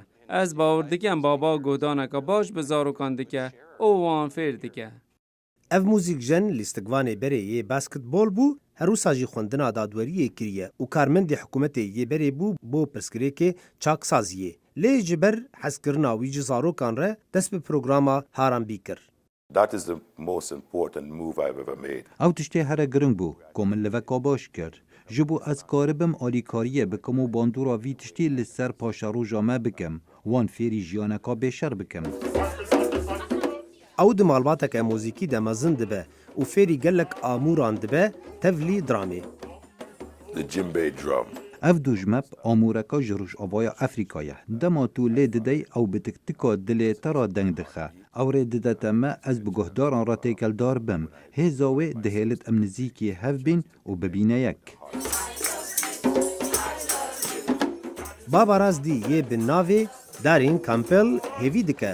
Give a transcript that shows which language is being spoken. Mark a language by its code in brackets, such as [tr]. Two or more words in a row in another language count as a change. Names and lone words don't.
[ku] Ez bawer dikim baba godaneka baş bi zarokan dike û wan fêr dike. Ev mûzik jen lîstikvanê berê yê basketbol bû, herûsa jî xwendina dadweriyê kiriye û karmendê hikûmetê yê berê bû bo pirsgirêkê çaksaziyê. Lê ji ber hezkirina wî ji zarokan re dest bi programa Harambî kir. [en] that is the most important move I've ever made. [ku] Ew tiştê here giring bû, ku min li veka baş kir. Ji bo ez karibim alîkariyê bikim û bandora vî tiştê li ser paşeroja me bikim, wan fêrî jiyaneka bêşer bikim. Ew di malbateke mûzîkî de mezin dibe û fêrî gelek amûran dibe tevlî dramê. [en] The djembe drum. [ku] Ev dojmep amûreka ji Rojavaya Efrîka ye. Dema tu lê didey ew bi tiktika dilê te ra deng dixe. Ew rê didete me ez bi guhdaran ra têkeldar bim. Hêza wê dihêlit em nizîkî hev bîn û bibîne yek. Baba Raz dî yê bi navê Darên Campbell hêvî dike.